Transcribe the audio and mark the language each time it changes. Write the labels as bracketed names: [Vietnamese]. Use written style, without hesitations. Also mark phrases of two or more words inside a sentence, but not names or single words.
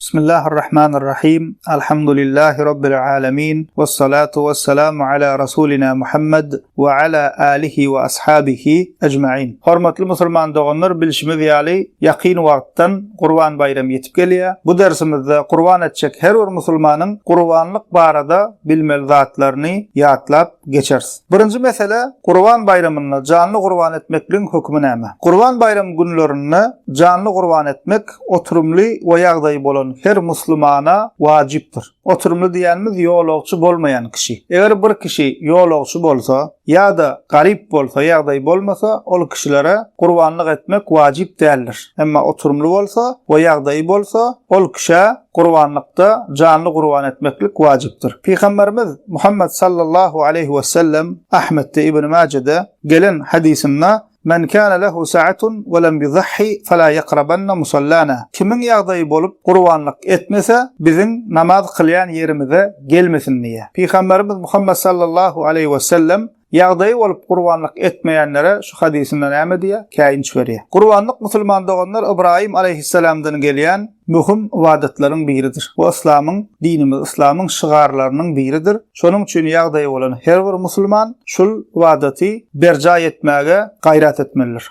[Arabic] بسم الله الرحمن الرحيم. الحمد لله رب العالمين. والصلاة والسلام على رسولنا محمد وعلى آله وأصحابه أجمعين. [Turkmen] Hormatly musulman doganlar, bilişimiz ýaly ýakyn wagtdan Qurban bayramı ýetip gelýär. Bu dersimizde Qurban etjek her bir musulmanyň qurbanlyk barada bilmeli zatlaryny ýatlap geçeriz. Birinji mesele Qurban bayramyny canly qurban etmekliň hukmy näme? Qurban bayramı günlerini canly qurban etmek oturumly we ýagdaý bolan her musulmana wajipdir. Oturumly diýenimiz ýolagçy bolmayan kişi. Eger bir kişi ýolagçy bolsa ýa-da garip bolsa, ýagdaý bolmasa, ol kişilere qurbanlyk etmek wajip däldir. Emma oturumly bolsa we ýagdaý bolsa, ol kişi qurbanlykda canly qurban etmeklik wajipdir. Peygamberimiz Muhammed [Arabic] صلى الله عليه وسلم [Turkmen] Ahmed'de İbn Mace'de gelen hadisinde [Arabic] "من كان له سعة ولم يضح فلا يقربن مصلانا." من كان له سعة ولم يضح, [Turkmen] bizim namaz kılyan yerimize gelmesin diye. Peygamberimiz Muhammed [Arabic] صلى الله عليه وسلم [Turkmen] ýagdaý bolup qurbanlyk etmeýänlere şu hadisinden näme diýär? Käýinç berýär. Qurbanlyk musulman doganlar İbrahim aleyhisselamdan gelýän mühim ibadetlerin biridir. Bu İslamyň, dinimiz, Islamyň şygarlarynyň biridir. Şonuň üçin ýagdaý bolan her bir musulman şol ibadeti berja etmäge gaýrat etmelidir.